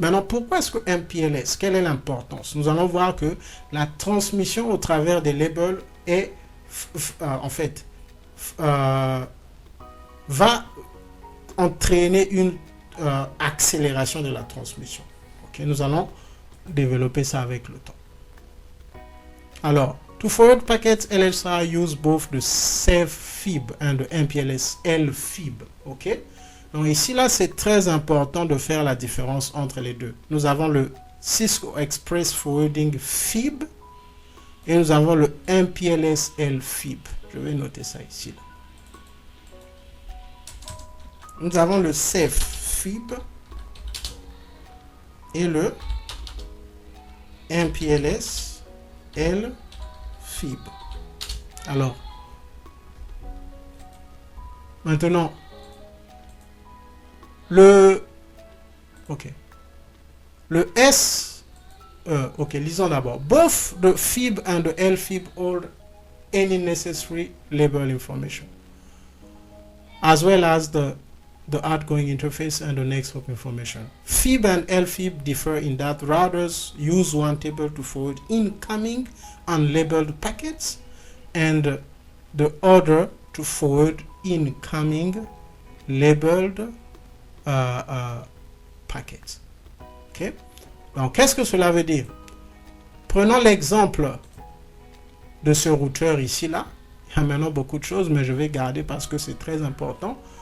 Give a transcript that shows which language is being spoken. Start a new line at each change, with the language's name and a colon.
French: Maintenant, pourquoi est-ce que MPLS? Quelle est l'importance? Nous allons voir que la transmission au travers des labels est, en fait, va entraîner une accélération de la transmission. Okay? Nous allons développer ça avec le temps.
English: Alors, to forward packets, LSR use both the safe fib and the MPLS L fib. Ok?
French: Donc ici, là, c'est très important de faire la différence entre les deux. Nous avons le Cisco Express Forwarding Fib et nous avons le MPLS L fib. Je vais noter ça ici. Là. Nous avons le safe fib et le MPLS L fib. Alors, maintenant, le S, lisons d'abord.
English: Both the fib and the L fib hold any necessary label information, as well as the outgoing interface and the next hop information. Fib and LFib differ in that routers use one table to forward incoming unlabeled packets and the other to forward incoming labeled packets. Okay?
French: Donc, qu'est-ce que cela veut dire? Prenons l'exemple de ce routeur ici, là. Il y a maintenant beaucoup de choses, mais je vais garder parce que c'est très important.